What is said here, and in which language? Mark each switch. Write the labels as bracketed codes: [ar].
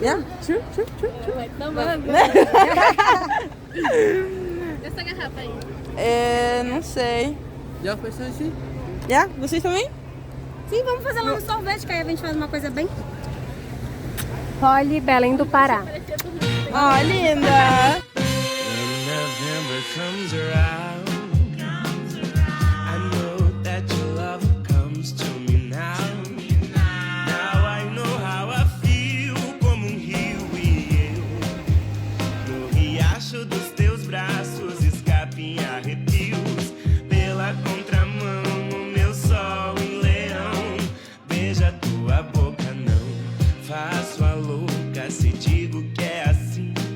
[en] Yeah, true. [pt] Então vamos. Essa garrafa aí. Não sei. Já foi assim? Yeah, vocês também? Sim, vamos fazer lá no sorvete, que aí a gente faz uma coisa bem. Poli Belém do Pará. Oh, linda! [en] When November comes around, I know that your love comes to me now. Now I know how I feel, [pt] como rio e eu. No riacho dos teus braços, escape em arrepios. Pela contramão, o meu sol em leão. Beija tua boca, não faço a louca se digo que é assim.